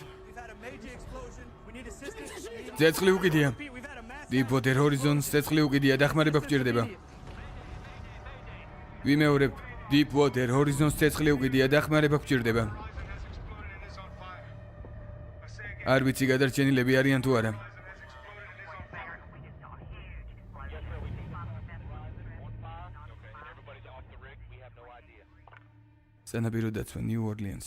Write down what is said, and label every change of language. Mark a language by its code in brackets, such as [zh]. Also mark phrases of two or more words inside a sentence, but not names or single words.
[en] We've had a major explosion. We need assistance. [ka] ცეცხლი უკიდია. [en] Pete, we've had a massive... [ka] Deepwater Horizon-ს ცეცხლი უკიდია, დახმარება გვჭირდება. ვიმეორებ, Deepwater Horizon-ს ცეცხლი უკიდია, დახმარება გვჭირდება. არ ვიცი გადარჩენილები არიან თუ არა. სანაპირო დაცვა New Orleans-ი.